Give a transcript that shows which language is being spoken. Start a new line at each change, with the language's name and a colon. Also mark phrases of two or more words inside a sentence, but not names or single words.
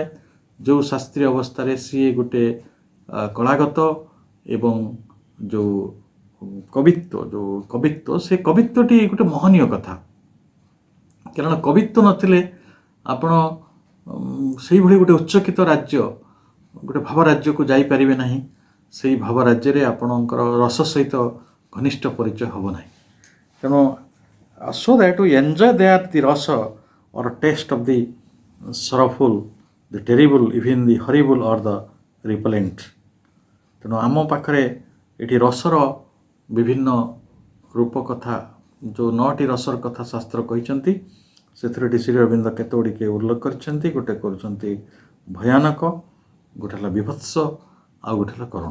Odia: ଯେଉଁ ଶାସ୍ତ୍ରୀୟ ଅବସ୍ଥାରେ ସିଏ ଗୋଟେ କଳାଗତ ଏବଂ ଯେଉଁ କବିତ୍ୱ, ସେ କବିତ୍ୱଟି ଗୋଟେ ମହନୀୟ କଥା। କାରଣ କବିତ୍ୱ ନଥିଲେ ଆପଣ ସେଇଭଳି ଗୋଟେ ଉଚ୍ଚକିତ ରାଜ୍ୟ, ଗୋଟେ ଭାବ ରାଜ୍ୟକୁ ଯାଇପାରିବେ ନାହିଁ। ସେଇ ଭାବ ରାଜ୍ୟରେ ଆପଣଙ୍କର ରସ ସହିତ ଘନିଷ୍ଠ ପରିଚୟ ହେବ ନାହିଁ। ତେଣୁ
English: so that we enjoy there the rasa or taste of the sorrowful, the terrible, even the horrible or the repellent।
Odia: ତେଣୁ ଆମ ପାଖରେ ଏଠି ରସର ବିଭିନ୍ନ ରୂପ କଥା, ଯେଉଁ 9ଟି ରସର କଥା ଶାସ୍ତ୍ର କହିଛନ୍ତି, ସେଥିରେ ଏଠି ଶ୍ରୀ ଅରବିନ୍ଦ କେତେ ଗୁଡ଼ିଏ ଉଲ୍ଲେଖ କରିଛନ୍ତି। ଗୋଟେ କରୁଛନ୍ତି ଭୟାନକ, ଗୋଟେ ହେଲା ବିଭତ୍ସ, ଆଉ ଗୋଟେ ହେଲା କରୁଣ।